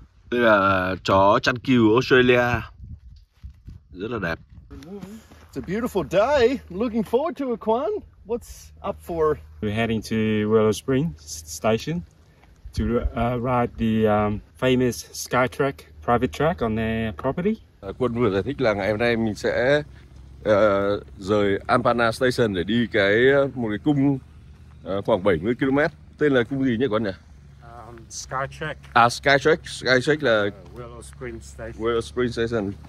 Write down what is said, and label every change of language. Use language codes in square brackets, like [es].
[vi] Đây là chó chăn cừu Australia, rất là đẹp. [en] It's a beautiful day. I'm looking forward to it, Quan. What's up for? We're heading to Willow Springs Station to ride the famous Skytrack private track on their property. [vi] Quân vừa giải thích là ngày hôm nay mình sẽ rời Ampana Station để đi một cái cung khoảng 70 km. Tên là cung gì nhỉ con nhỉ? Skytrack. Skytrack là Willow Springs Station. Willow Springs Station.